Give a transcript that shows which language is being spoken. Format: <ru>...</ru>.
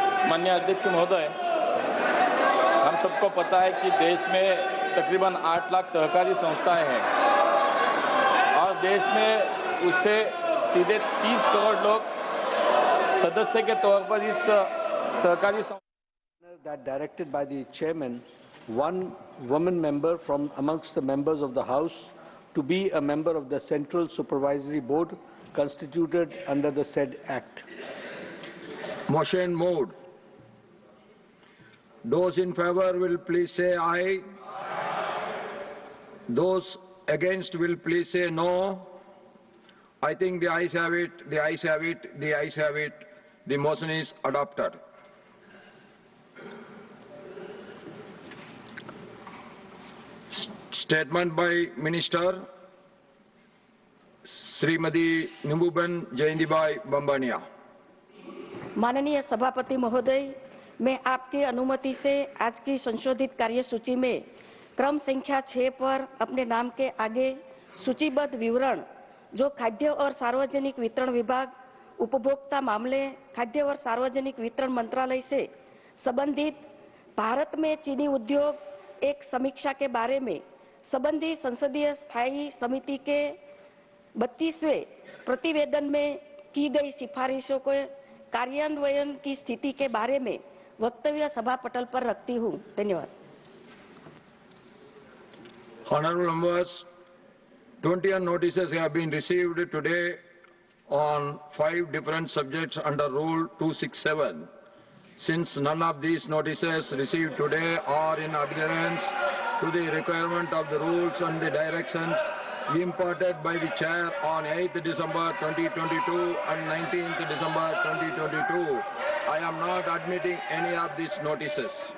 <hi>माननीय अध्यक्ष महोदय, हम सबको पता है कि देश में तकरीबन 8 लाख सहकारी संस्थाएं हैं और देश में उससे सीधे 30 करोड़ लोग सदस्य के तौर पर इस सहकारी</hi> <en>that directed by the chairman, one woman member from amongst the members of the House to be a member of the Central Supervisory Board constituted under the said Act. Motion moved Those in favor will please say aye. Those against will please say no. I think the ayes have it, the ayes have it, the ayes have it. The motion is adopted. Statement by Minister Srimati Nimbuben Jayantibai Bambania.</en> <hi>माननीय सभापति महोदय, मैं आपकी अनुमति से आज की संशोधित कार्यसूची में क्रम संख्या 6 पर अपने नाम के आगे सूचीबद्ध विवरण जो खाद्य और सार्वजनिक वितरण विभाग, उपभोक्ता मामले, खाद्य और सार्वजनिक वितरण मंत्रालय से संबंधित भारत में चीनी उद्योग एक समीक्षा के बारे में संबंधी संसदीय स्थायी समिति के 32वें प्रतिवेदन में की गई सिफारिशों के कार्यान्वयन की स्थिति के बारे में वक्तव्य सभा पटल पर रखती हूं। धन्यवाद।</hi> <en>Honorable members, 21 notices have been received today on 5 different subjects under Rule 267. Since none of these notices received today are in adherence to the requirement of the rules and the directions imparted by the Chair on 8th December 2022 and 19th December 2022, I am not admitting any of these notices.</en>